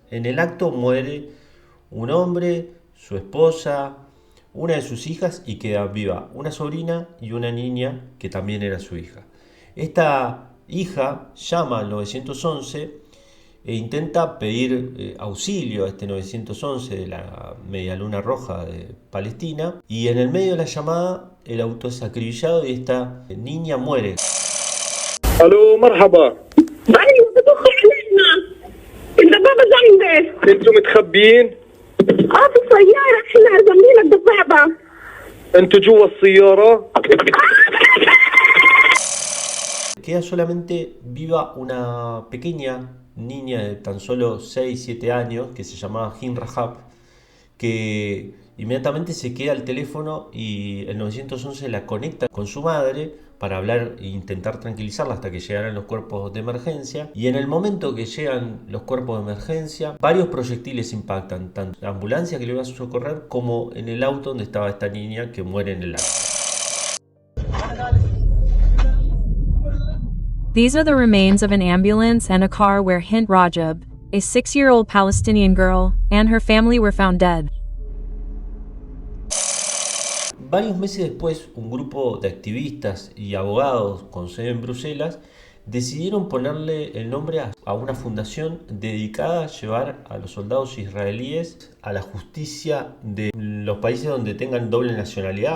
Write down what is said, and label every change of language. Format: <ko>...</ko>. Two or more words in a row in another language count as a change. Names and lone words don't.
<es>En el acto muere un hombre, su esposa, una de sus hijas y queda viva una sobrina y una niña que también era su hija. Esta hija llama al 911 e intenta pedir auxilio a este 911 de la Media Luna Roja de Palestina y en el medio de la llamada el auto es acribillado y esta niña muere.</es> <ar>الو مرحبا. ايوه بتوخر علينا الدبابه جنبي. انتم متخبيين؟ في السياره احنا جنبينا الدبابه. انتم جوا السيارة؟</ar> <es>Queda solamente viva una pequeña niña de tan solo 6-7 años que se llamaba Hin Rahab, que inmediatamente se queda al teléfono y el 911 la conecta con su madre para hablar e intentar tranquilizarla hasta que llegaran los cuerpos de emergencia. Y en el momento que llegan los cuerpos de emergencia, varios proyectiles impactan tanto la ambulancia que le iba a socorrer como en el auto donde estaba esta niña que muere en el acto.</es> <en>These are the remains of an ambulance and a car where Hint Rajab, a 6-year-old Palestinian girl, and her family were found dead.</en> <es>Varios meses después, un grupo de activistas y abogados con sede en Bruselas decidieron ponerle el nombre a una fundación dedicada a llevar a los soldados israelíes a la justicia de los países donde tengan doble nacionalidad.</es>